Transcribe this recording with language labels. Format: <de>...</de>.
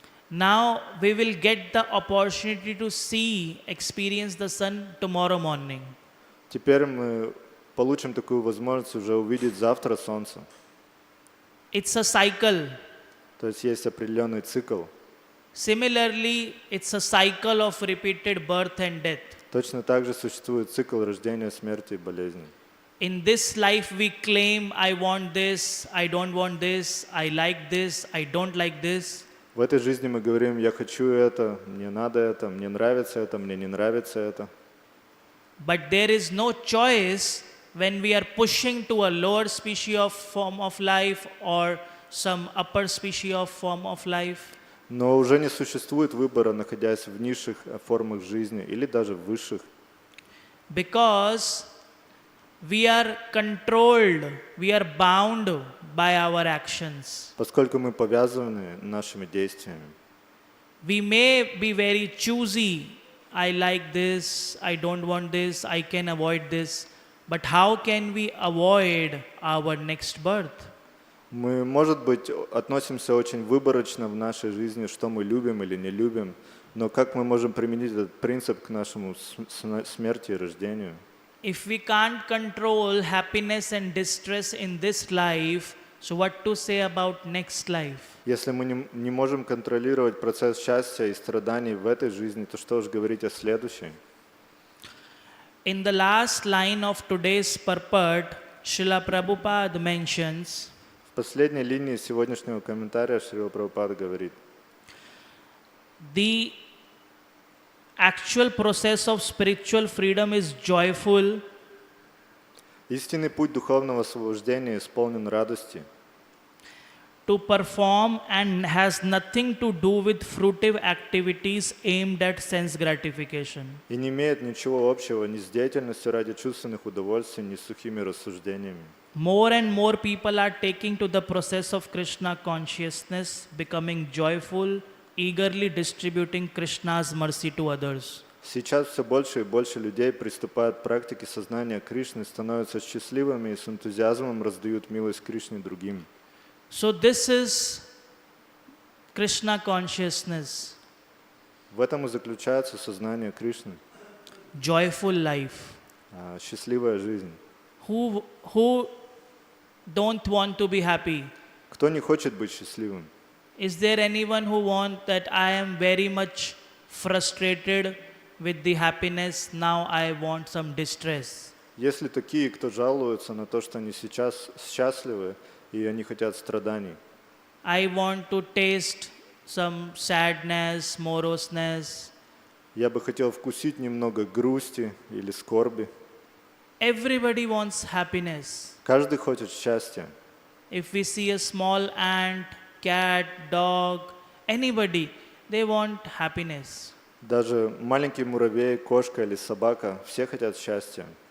<en>Now we will get the opportunity to experience the sun tomorrow morning.</en> <ru>Теперь мы получим такую возможность уже увидеть завтра солнце.</ru> <en>It's a cycle.</en> <ru>То есть есть определенный цикл.</ru> <en>Similarly, it's a cycle of repeated birth and death.</en> <ru>То Точно так же существует цикл рождения, смерти и болезни.</ru> <en>In this life we claim, I want this, I don't want this, I like this, I don't like this.</en> <ru>В этой жизни мы говорим, я хочу это, мне надо это, мне нравится это, мне не нравится это.</ru> <en>But there is no choice when we are pushing to a lower species of form of life or some upper species of form of life.</en> <ru>Но уже не существует выбора, находясь в низших формах жизни или даже в высших.</ru> <en>Because we are controlled, we are bound by our actions.</en> <ru>Поскольку мы повязаны нашими действиями.</ru> <en>We may be very choosy. I like this, I don't want this, I can avoid this. But how can we avoid our next birth?</en> <ru>Мы, может быть, относимся очень выборочно в нашей жизни, что мы любим или не любим, но как мы можем применить этот принцип к нашему смерти и рождению?</ru> <en>If we can't control happiness and distress in this life, so what to say about next life?</en> <ru>Если мы не можем контролировать процесс счастья и страданий в этой жизни, то что уж говорить о следующей?</ru> <en>In the last line of today's purport, Srila Prabhupada mentions,</en> <ru>В последней линии сегодняшнего комментария Шрила Прабхупада говорит:</ru> <en>the actual process of spiritual freedom is joyful,</en> <ru>истинный путь духовного освобождения исполнен радости,</ru> <en>to perform and has nothing to do with fruitive activities aimed at sense gratification.</en> <ru>и не имеет ничего общего ни с деятельностью ради чувственных удовольствий, ни с сухими рассуждениями.</ru> <en>More and more people are taking to the process of Krishna consciousness, becoming joyful, eagerly distributing Krishna's mercy to others.</en> <ru>Сейчас все больше и больше людей приступают к практике сознания Кришны, становятся счастливыми и с энтузиазмом раздают милость Кришне другим.</ru> <en>So this is Krishna consciousness,</en> <ru>В этом и заключается сознание Кришны,</ru> <en>joyful life.</en> <ru>счастливая жизнь.</ru> <en>Who don't want to be happy?</en> <ru>Кто не хочет быть счастливым?</ru> <en>Is there anyone who want that I am very much frustrated with the happiness, now I want some distress?</en> <ru>Есть ли такие, кто жалуются на то, что они сейчас счастливы и они хотят страданий?</ru> <en>I want to taste some sadness, moroseness.</en> <ru>Я бы хотел вкусить немного грусти или скорби.</ru> <en>Everybody wants happiness.</en> <ru>Каждый хочет счастья.</ru> <en>If we see a small ant, cat, dog, anybody, they want happiness.</en> <ru>Даже маленький муравей, кошка или собака, все хотят счастья.</ru>